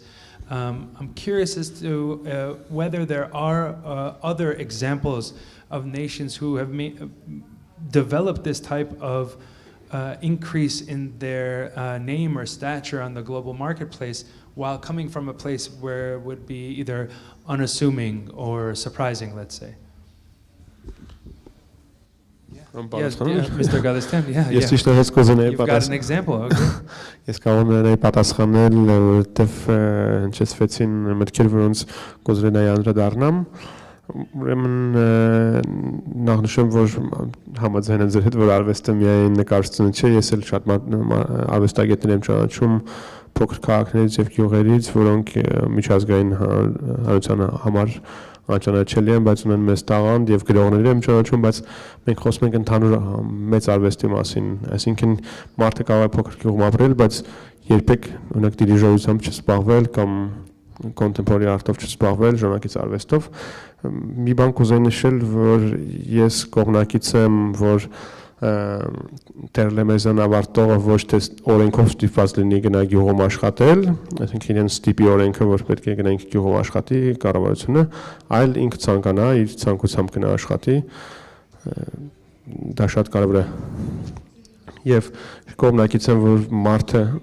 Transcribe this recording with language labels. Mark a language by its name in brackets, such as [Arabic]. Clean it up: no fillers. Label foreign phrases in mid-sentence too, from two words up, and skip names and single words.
[English] I'm curious as to whether there are other examples of nations who have developed this type of increase in their name or stature on the global marketplace while coming from a place where it would be either unassuming or surprising, let's say. Yes, Mr. Galestian, you've got an example. Okay. [Armenian] Ես կարող եմ պատասխանել, որովհետև հնչեցվեցին մտքեր, որոնց կուզենայի անդրադառնամ։ Ուրեմն նախ նշեմ, որ համաձայն եմ ձեր հետ, որ արվեստը միայն նկարչությունը չէ, ես էլ շատ արվեստագետներ եմ ճանաչում փոքր քաղաքներից եւ գյուղերից, որոնք միջազգային հանրության համար անճանաչելի են, բայց ունեն մեծ տաղանդ եւ գրողներ եմ ճանաչում, բայց մենք խոսում ենք ընդհանուր մեծ արվեստի մասին, այսինքն մարդը կարող է փոքր գյուղում ապրել, բայց երբեք օրինակ դիրիժորությամբ չզբաղվել կամ [English] contemporary art- [Armenian] ով չզբաղվել, ժամանակից արվեստով։ Մի բան կուզեի նշել, որ ես կողմնակից եմ, որ Տերլեմեզան ավարտողը ոչ թե օրենքով ստիպված լինի գնա գյուղում աշխատել, այսինքն իրեն ստիպի օրենքը, որ պետք է գնանք գյուղում աշխատի, կառավարությունը, այլ ինքը ցանկանա, իր ցանկությամբ գնա աշխատի, դա շատ կարևոր է։ Եվ կողմնակից եմ, որ մարդը,